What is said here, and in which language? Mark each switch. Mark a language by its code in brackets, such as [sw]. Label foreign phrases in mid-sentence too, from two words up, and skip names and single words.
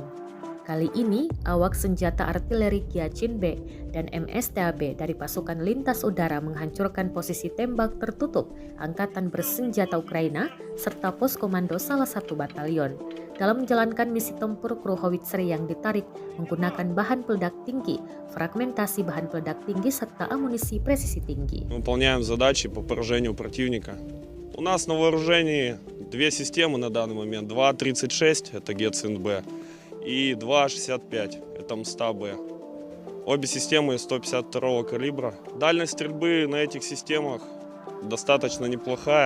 [id] Kali ini, awak senjata artileri Hyacin B dan MSTAB dari pasukan lintas udara menghancurkan posisi tembak tertutup Angkatan Bersenjata Ukraina serta pos komando salah satu batalion. Dalam menjalankan misi tempur, kru howitzer yang ditarik menggunakan bahan peledak tinggi, fragmentasi bahan peledak tinggi, serta amunisi presisi tinggi. [ru] Выполняем задачи по поражению противника. У нас на вооружении две системы на данный момент. 2.36, это ГЕЦИН-Б, и 2.65, это МСТА-Б. Обе системы 152 калибра. Дальность стрельбы на этих системах достаточно неплохая.